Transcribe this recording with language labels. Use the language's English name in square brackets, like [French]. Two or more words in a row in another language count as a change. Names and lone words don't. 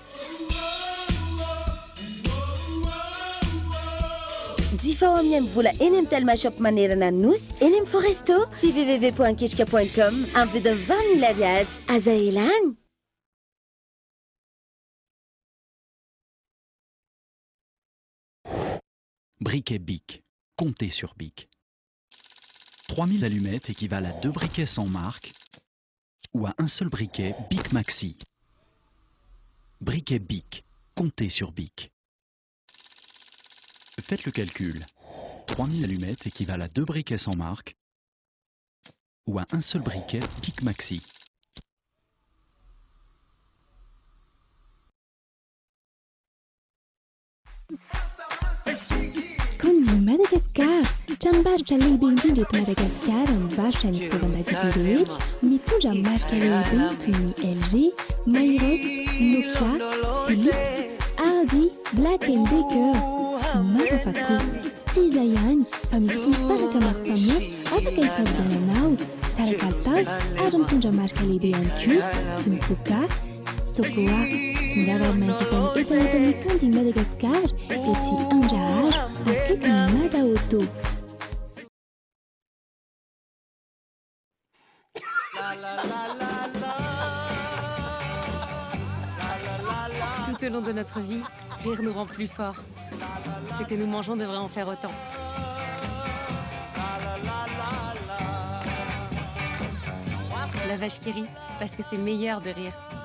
[Malagasy] Jifao amin'ny vola eny amin'ny Telma Shop manerana Nosy, eny amin'ny Foresto sy www.ketrika.com amin'ny vidiny 20 000 ariary. Aza elany. [French] Briquet Bic. Comptez sur Bic. 3000 allumettes équivalent à 2 briquets sans marque ou à un seul briquet Bic Maxi. Briquet Bic. Comptez sur Bic. Faites le calcul. 3000 allumettes équivalent à 2 briquets sans marque ou à un seul briquet Bic Maxi. [Malagasy] Condy Madagascar, tranombarotra lehibe indrindra eto Madagasikara mivarotra ny fitaovan-dakozia rehetra mitondra marika lehibe toy ny LG, Mairos, Nokia, Philips, Hardy, Black & Decker sy maro hafa koa. Tsy izay ihany fa misy fifanaka maro samihafa afaka hisafidiananao, tsara kalitao ary mitondra marika lehibe ihany koa toy ny Koka, Sokoa. Tongava manjifany eto amin'ny Condy Madagascar ety Andraharo akaikin'ny Mada Auto. [French] Tout au long de notre vie, rire nous rend plus forts. Ce que nous mangeons devrait en faire autant. La vache qui rit, parce que c'est meilleur de rire.